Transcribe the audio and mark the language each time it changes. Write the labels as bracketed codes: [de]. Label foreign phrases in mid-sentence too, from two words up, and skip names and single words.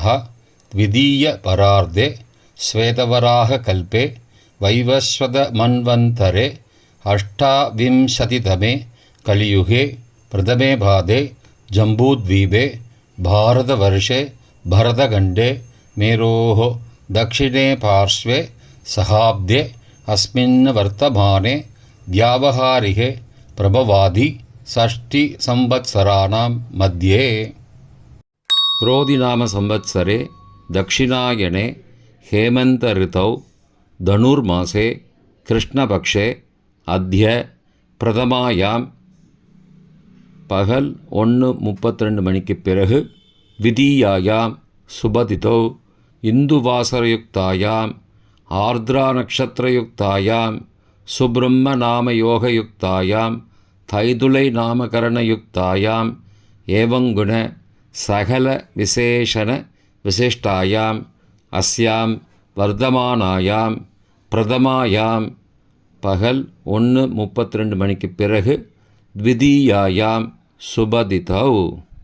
[sa] द्वितीय परार्धे श्वेतवराह कल्पे वैवस्वत मन्वन्तरे अष्टाविंशतितमे कलियुगे प्रथमे पादे जम्बूद्वीपे भारतवर्षे भरतखण्डे मेरोः दक्षिणे पार्श्वे सहाब्दे अस्मिन् वर्तमाने व्यावहारिके प्रभवादि षष्टि संवत्सराणां मध्ये क्रोधिनाम संवत्सरे दक्षिणायने हेमन्त ऋतौ धनुर्मासे कृष्णपक्षे अद्य प्रथमायां [ta] பகல் 1:32 மணிக்கு பிறகு [sa] द्वितीयायां शुभतिथौ इन्दुवासरयुक्तायां आर्द्रा नक्षत्रयुक्तायां शुभ्र नामयोगयुक्तायां तैतिल नामकरणयुक्तायां एवंगुण सकल विशेषण विशिष्टायां अस्यां वर्तमानायां प्रथमायां [ta] பகல் 1:32 மணிக்கு பிறகு [sa] द्वितीयायां शुभतिथौ